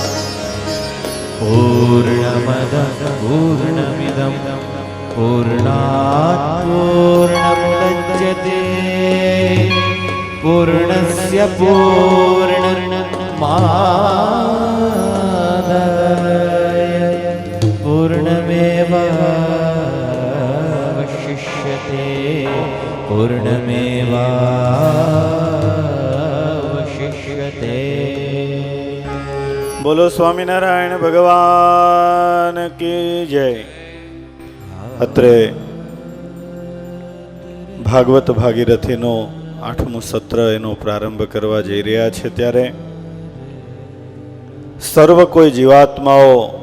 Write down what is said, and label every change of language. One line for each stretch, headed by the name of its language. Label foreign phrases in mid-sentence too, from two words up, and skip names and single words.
Sanskrit: पूर्णमदः पूर्णमिदं पूर्णात् पूर्णमुदच्यते पूर्णस्य पूर्णमादाय पूर्णमेवावशिष्यते पूर्णमेवावशिष्यते।
Gujarati: બોલો સ્વામિનારાયણ ભગવાન કી જય. અત્રે ભાગવત ભાગીરથીનો 8મું સત્ર એનો પ્રારંભ કરવા જઈ રહ્યા છે ત્યારે સર્વ કોઈ જીવાત્માઓ